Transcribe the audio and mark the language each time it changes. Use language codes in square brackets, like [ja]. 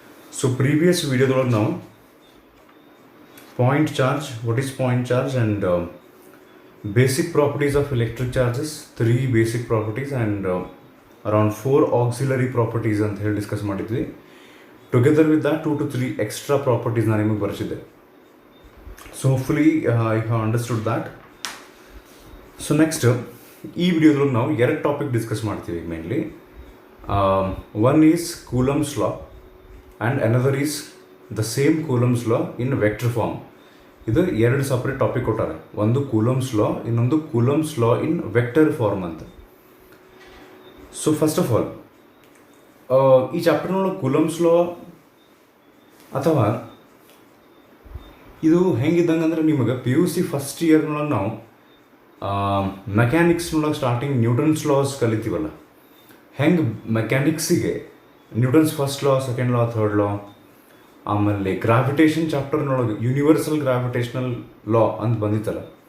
[en] So previous video now, point charge, what is point charge, and basic properties of electric charges, 3 basic properties and around 4 auxiliary properties [kn] ಅಂತ ಹೇಳಿ discuss ಮಾಡಿದ್ವಿ. [en] Together with that 2 to 3 extra properties [kn] ನಾನು ನಿಮಗೆ ಬರೆಸಿದ್ದೆ. [en] So hopefully you have understood that. So next [kn] ಈ ವಿಡಿಯೋದಲ್ಲಿ ನಾವು 2 topic discuss ಮಾಡ್ತೀವಿ mainly. [en] One is Coulomb's law and another is the same Coulomb's law in vector form. [kn] ಇದು 2 separate topic ಕೊಟ್ಟಾರೆ. ಒಂದು Coulomb's law, ಇನ್ನೊಂದು [en] Coulomb's law in vector form [kn] ಅಂತ. [en] So first of all, [kn] ಈ ಚಾಪ್ಟರ್ನೊಳಗೆ coulombs ಲಾ ಅಥವಾ ಇದು ಹೆಂಗಿದ್ದಂಗೆ ಅಂದ್ರೆ ನಿಮಗೆ PUC ಫಸ್ಟ್ ಇಯರ್ನೊಳಗೆ ನಾವು ಮೆಕ್ಯಾನಿಕ್ಸ್ನೊಳಗೆ ಸ್ಟಾರ್ಟಿಂಗ್ ನ್ಯೂಟನ್ಸ್ ಲಾಸ್ ಕಲಿತೀವಲ್ಲ, ಹೆಂಗೆ ಮೆಕ್ಯಾನಿಕ್ಸಿಗೆ ನ್ಯೂಟನ್ಸ್ ಫಸ್ಟ್ ಲಾ, ಸೆಕೆಂಡ್ ಲಾ, ಥರ್ಡ್ ಲಾ, ಆಮೇಲೆ ಗ್ರಾವಿಟೇಷನ್ ಚಾಪ್ಟರ್ನೊಳಗೆ ಯೂನಿವರ್ಸಲ್ ಗ್ರಾವಿಟೇಷನಲ್ ಲಾ ಅಂತ ಬಂದಿತ್ತಲ್ಲ.